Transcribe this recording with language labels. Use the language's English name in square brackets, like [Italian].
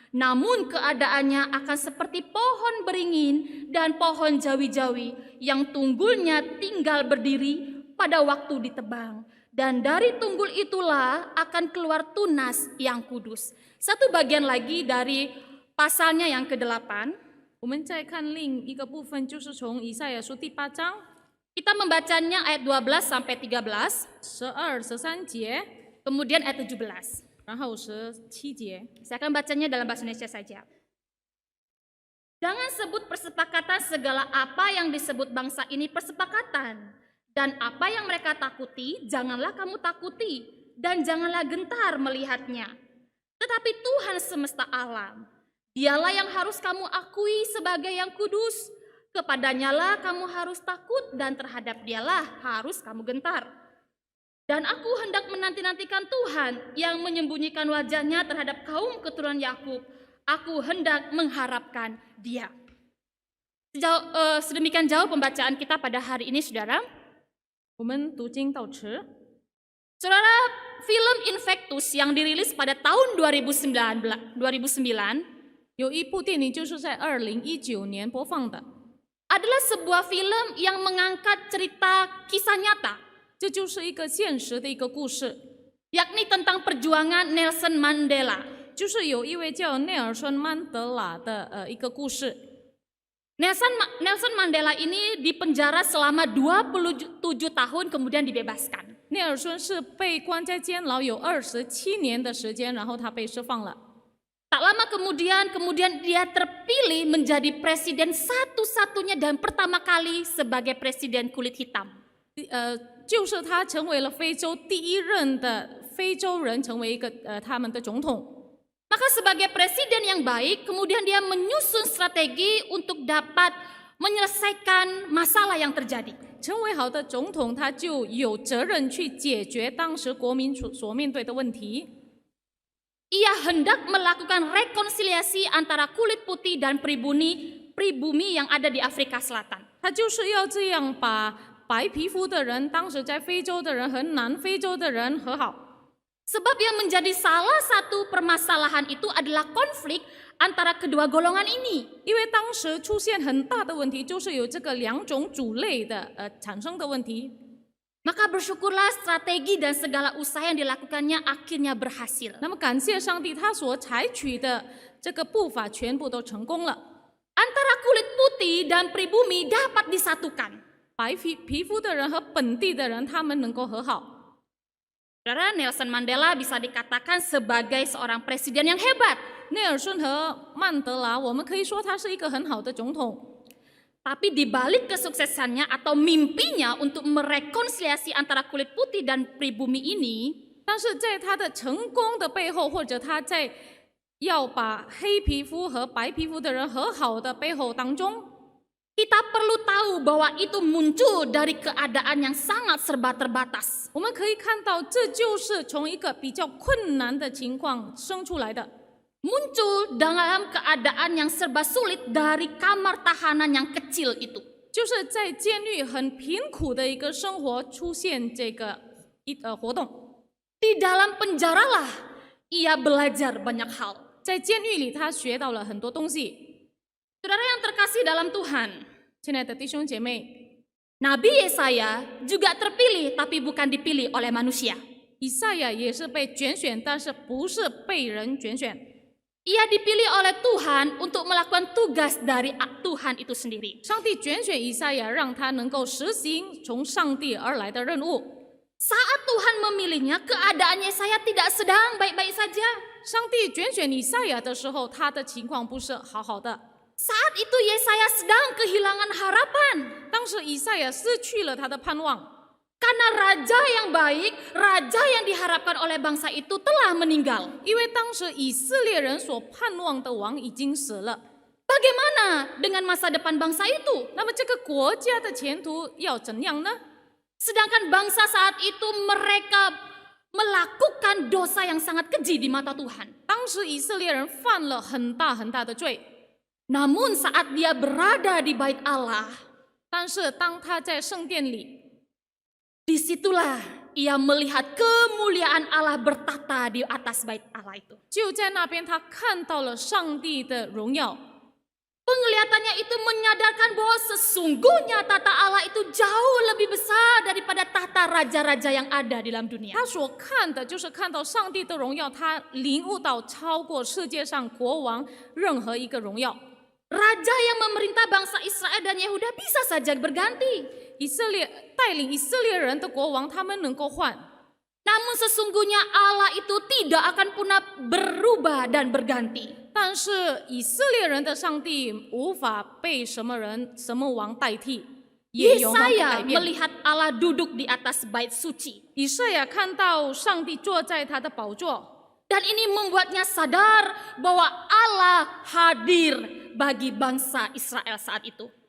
[Indonesian] Namun keadaannya akan seperti pohon beringin dan pohon jawi-jawi yang tunggulnya tinggal berdiri pada waktu ditebang. Dan dari tunggul itulah akan keluar tunas yang kudus. Satu bagian lagi dari pasalnya yang ke-8. [Chinese] 我们再看另一个部分，就是从以赛亚书第8章 [Indonesian] Kita membacanya ayat 12 sampai 13, [Chinese] 12、13节， [Indonesian] kemudian ayat 17. [Chinese] 然后17节。 [Indonesian] Saya akan bacanya dalam bahasa Indonesia saja. Jangan sebut persepakatan segala apa yang disebut bangsa ini persepakatan. Dan apa yang mereka takuti, janganlah kamu takuti. Dan janganlah gentar melihatnya. Tetapi Tuhan semesta alam, Dialah yang harus kamu akui sebagai yang kudus. Kepadanya lah kamu harus takut dan terhadap Dialah harus kamu gentar. Dan aku hendak menanti-nantikan Tuhan yang menyembunyikan wajahnya terhadap kaum keturunan Yakub. Aku hendak mengharapkan Dia. Sedemikian jauh pembacaan kita pada hari ini, saudara. [Chinese] 我们读经到此。 [Indonesian] Saudara, film Infectus yang dirilis pada tahun 2009 [Chinese] 有一部电影就是在2019年播放的， [Indonesian] adalah sebuah film yang mengangkat cerita kisah nyata, [Chinese] 这就是一个现实的一个故事， [Indonesian] yakni tentang perjuangan Nelson Mandela. [Chinese] 就是有一位叫内尔森曼德拉的一个故事。 [Indonesian] Nelson Mandela ini dipenjara selama 27 tahun kemudian dibebaskan. [Chinese] 内尔森是被关在监牢有27年的时间，然后他被释放了。 [Indonesian] Tak lama kemudian dia terpilih menjadi presiden satu-satunya dan pertama kali sebagai presiden kulit hitam. [Chinese] 就是他成为了非洲第一任的非洲人，成为一个他们的总统。 [Indonesian] Maka sebagai presiden yang baik, kemudian dia menyusun strategi untuk dapat menyelesaikan masalah yang terjadi. [Chinese] 成为好的总统，他就有责任去解决当时国民所面对的问题。 [Indonesian] Ia hendak melakukan rekonsiliasi antara kulit putih dan pribumi yang ada di Afrika Selatan. [Chinese] 他就是要这样把白皮肤的人，当时在非洲的人和南非洲的人和好。 [Indonesian] Sebab yang menjadi salah satu permasalahan itu adalah konflik antara kedua golongan ini. [Chinese] 因为当时出现很大的问题，就是有这个两种主类的产生的问题。 [Indonesian] Maka bersyukurlah strategi dan segala usaha yang dilakukannya akhirnya berhasil. [Chinese] 那么感谢上帝，他所采取的这个步伐全部都成功了。 [Indonesian] Antara kulit putih dan pribumi dapat disatukan. [Chinese] 白皮肤的人和本地的人，他们能够和好。 [Indonesian] Saudara, Nelson Mandela bisa dikatakan sebagai seorang presiden yang hebat. [Chinese] 内尔逊和曼德拉，我们可以说他是一个很好的总统。 [Indonesian] Tapi di balik kesuksesannya atau mimpinya untuk merekonsiliasi antara kulit putih dan pribumi ini, [Chinese] 但是在他的成功的背后，或者他在要把黑皮肤和白皮肤的人和好的背后当中， [Indonesian] kita perlu tahu bahwa itu muncul dari keadaan yang sangat serba terbatas. [Chinese] 我们可以看到，这就是从一个比较困难的情况生出来的。 [Indonesian] Muncul dalam keadaan yang serba sulit dari kamar tahanan yang kecil itu. [Chinese] 就是在监狱很贫苦的一个生活出现这个活动。 [Indonesian] Di dalam penjaralah ia belajar banyak hal. [Chinese] 在监狱里，他学到了很多东西。 [Indonesian] Saudara yang terkasih dalam Tuhan, [Chinese] 亲爱的弟兄姐妹， [Indonesian] Nabi Yesaya juga terpilih tapi bukan dipilih oleh manusia. [Chinese] 以赛亚也是被拣选，但是不是被人拣选。 [Indonesian] Ia dipilih oleh Tuhan untuk melakukan tugas dari Tuhan itu sendiri. [Chinese] 上帝拣选以赛亚，让他能够实行从上帝而来的任务。 [Indonesian] Saat Tuhan memilihnya, keadaan Yesaya tidak sedang baik-baik saja. [Chinese] 上帝拣选以赛亚的时候，他的情况不是好好的。 [Indonesian] Saat itu Yesaya sedang kehilangan harapan. [Chinese] 当时以赛亚失去了他的盼望， [Indonesian] Karena raja yang baik, raja yang diharapkan oleh bangsa itu telah meninggal. [Chinese] 因为当时以色列人所盼望的王已经死了。 [Indonesian] Bagaimana dengan masa depan bangsa itu? [Chinese] 那么这个国家的前途要怎样呢？ [Indonesian] Sedangkan bangsa saat itu mereka melakukan dosa yang sangat keji di mata Tuhan. [Chinese] 当时以色列人犯了很大很大的罪， [Indonesian] Namun saat dia berada di bait Allah, [Chinese] 但是当他在圣殿里， [Indonesian] disitulah ia melihat kemuliaan Allah bertata di atas bait Allah itu. [Chinese] 就在那边他看到了上帝的荣耀。 [Indonesian] Penglihatannya itu menyadarkan bahwa sesungguhnya tata Allah itu jauh lebih besar daripada tata raja-raja yang ada di dalam dunia. [Chinese] 他所看的就是看到上帝的荣耀，他领悟到超过世界上国王任何一个荣耀。 [Indonesian] Raja yang memerintah bangsa Israel dan Yehuda bisa saja berganti. [Chinese] 以色列带领以色列人的国王，他们能够换， [Indonesian] Namun sesungguhnya Allah itu tidak akan pernah berubah dan berganti. [Chinese] 但是以色列人的上帝无法被什么人、什么王代替，也永恒不改 [Indonesian] Yesaya [Chinese] 变。 [Indonesian] melihat Allah duduk di atas bait suci. [Chinese] 以赛亚看到上帝坐在他的宝座， [Indonesian] Dan ini membuatnya sadar bahwa Allah hadir bagi bangsa Israel saat itu.